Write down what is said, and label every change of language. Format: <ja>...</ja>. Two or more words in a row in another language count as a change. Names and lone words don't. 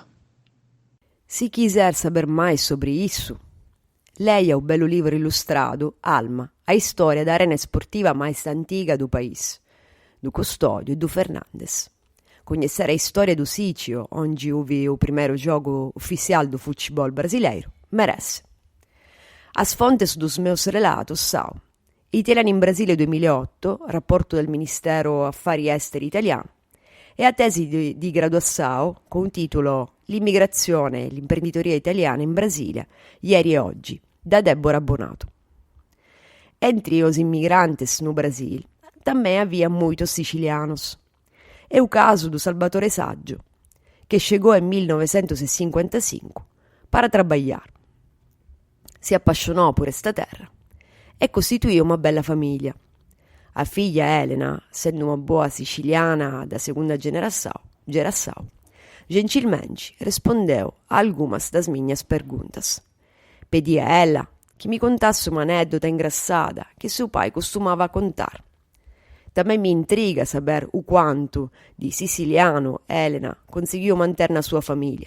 <pt>Se quiser saber mais sobre isso, leia o belo livro ilustrado Alma, a história da arena esportiva mais antiga do país, do Custódio e do Fernandes. Conhecer a história do sítio onde houve o primeiro jogo oficial do futebol brasileiro merece. As fontes dos meus relatos são Italiani in Brasile 2008,</pt> <it>rapporto del Ministero Affari Esteri italiano,</it> <pt>e a</pt> <it>tesi di graduazione con il titolo</it> <pt>L'immigrazione e l'imprenditoria italiana in Brasile, ieri e oggi, da Deborah Bonato. Entre os imigrantes no Brasil, também havia muitos sicilianos. É o caso do Salvatore Saggio, que chegou em 1955 para trabalhar.</pt> <it>Si appassionò</it> <pt>por esta terra</pt> <it>e costituì una bella famiglia.</it> <pt>A figlia Elena, essendo uma boa siciliana da segunda geração, gentilmente respondeu a algumas das minhas perguntas. Pedi a ela que me contasse uma anedota engraçada que seu pai costumava contar. Também me intriga saber o quanto de siciliano Elena conseguiu manter na sua família.</pt>